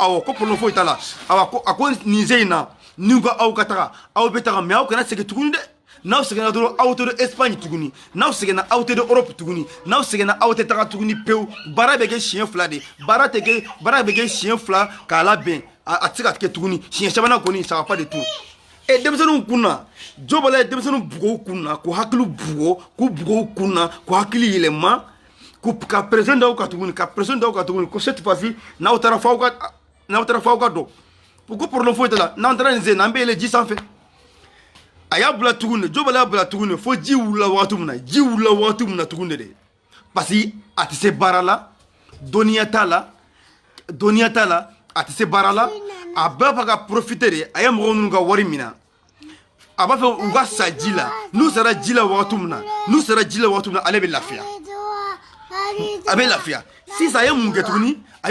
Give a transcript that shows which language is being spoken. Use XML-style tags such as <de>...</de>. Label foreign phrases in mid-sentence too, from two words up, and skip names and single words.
<bm>awɔ ko problème foyi t'a la a ko nin se in na ni ko aw ka taga aw bɛ taga mais aw kana segin tuguni dɛ n'aw seginna dɔrɔn aw tɛ don Espagne tuguni n'aw seginna aw tɛ don Europe tuguni n'aw seginna aw tɛ taga tuguni pewu baara bɛ kɛ siɲɛ 2 de baara bɛ kɛ siɲɛ 2 k'a labɛn a tɛ se ka kɛ tuguni siɲɛ 3nan kɔni</bm> <fr>ça va pas du tout</fr> <bm>denmisɛnninw kun na jo bala ye denmisɛnninw bugo kun na k'u hakili bugo k'u bugo kun na k'u hakili yɛlɛma ka pression d'aw kan tuguni ko</bm> <fr>cette fois-ci</fr> <bm>n'aw taara f'aw ka dɔn u ko problème foyi t'a la n'an taara nin sen na an bɛ yɛlɛ ji sanfɛ a y'a bila tuguni jo bala y'a bila tuguni fo ji wulila wagati min na tuguni de</bm> <fr>parce que</fr> <bm>a tɛ se baara la dɔnniya t'a la a tɛ se baara la a bɛɛ b'a ka</bm> <fr>profiter de</fr> <bm>a ye mɔgɔw ninnu ka wari minɛ a b'a fɛ u ka sa ji la n'u sara ji la wagati min na ale bɛ lafiya a bɛ lafiya sisan a ye mun kɛ tuguni a</bm>